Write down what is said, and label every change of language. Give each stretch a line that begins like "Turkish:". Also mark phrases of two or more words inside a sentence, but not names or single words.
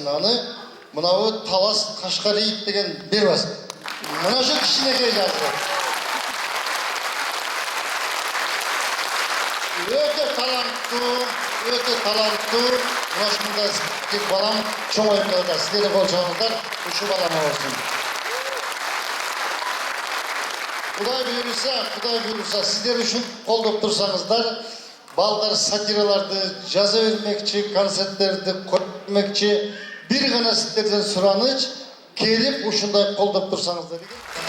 Kyrgyz: Аны мынабу Талас Кашкариев деген бербас. Мына ошо кичинекей жазды. Өтө таланттуу. Ошондо тек балам чоңоюп калат. Сиздер болсоңуздар, ушу балама болсун.
Kazakh: Құдай бұйырса, сіздер үшін қолдап тұрсаңыздар, балдар сатираларды жаза бермекші, концерттерді көрмекші, бір ғана сіздерден сұраныш, келіп ушундай қолдап тұрсаңыздар.